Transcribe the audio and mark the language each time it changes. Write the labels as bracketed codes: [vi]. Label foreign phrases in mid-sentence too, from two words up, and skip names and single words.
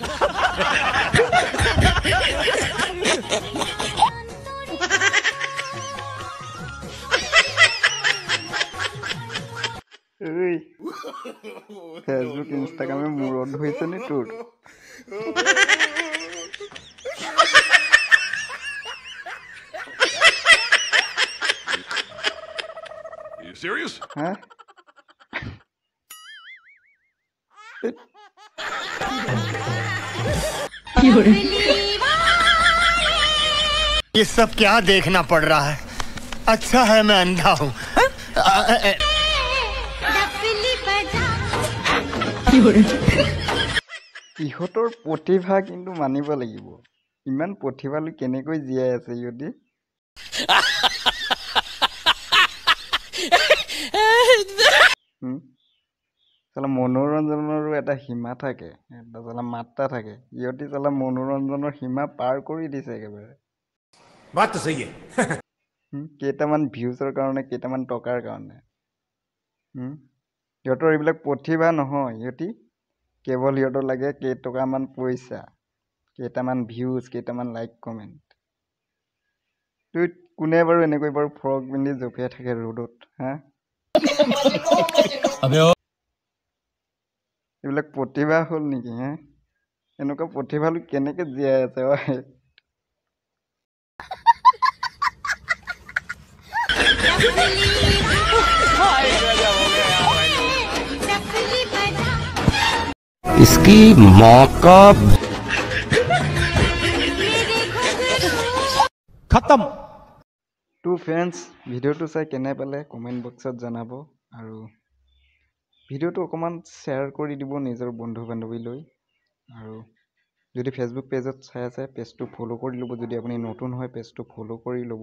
[as] ফেচবুক ইনষ্টাগ্ৰামে মূৰত ধৰিছে নি তোৰ? Serious? হা? [hi] ये सब क्या देखना पड़ रहा है? अच्छा है मैं अंधा हूँ। [as] ইহঁতৰ প্ৰতিভা কিন্তু মানিব লাগিব। ইমান প্ৰতিভালৈ কেনেকৈ জীয়াই আছে ইহঁতি? চালা মনোৰঞ্জনৰো এটা সীমা থাকে, এটা চালা মাত্ৰা থাকে। ইহঁতি চালা মনোৰঞ্জনৰ সীমা পাৰ কৰি দিছে একেবাৰে। [hi] बात तो सही है। [as] কেইটামান ভিউজৰ কাৰণে, কেইটামান টকাৰ কাৰণে। সিহঁতৰ এইবিলাক প্ৰতিভা নহয়, সিহঁতি কেৱল সিহঁতৰ লাগে কেইটকামান পইচা, কেইটামান ভিউজ, কেইটামান [en] like comment. [as] তই কোনে বাৰু এনেকৈ বাৰু ফ্ৰক পিন্ধি জঁপিয়াই থাকে ৰ'দত, হা? এইবিলাক প্ৰতিভা হ'ল নেকি, হে? এনেকুৱা প্ৰতিভালৈ কেনেকে জীয়াই আছে? [hi] इसकी माँ का खत्म। [as] টু ফ্ৰেণ্ডছ, ভিডিঅ'টো চাই কেনে পালে কমেণ্ট বক্সত জনাব, আৰু ভিডিঅ'টো অকণমান শ্বেয়াৰ কৰি দিব নিজৰ বন্ধু বান্ধৱীলৈ। আৰু যদি ফেচবুক পেজত চাই আছে, পেজটো ফ'ল' কৰি ল'ব। যদি আপুনি নতুন হয়, পেজটো ফ'ল' কৰি ল'ব।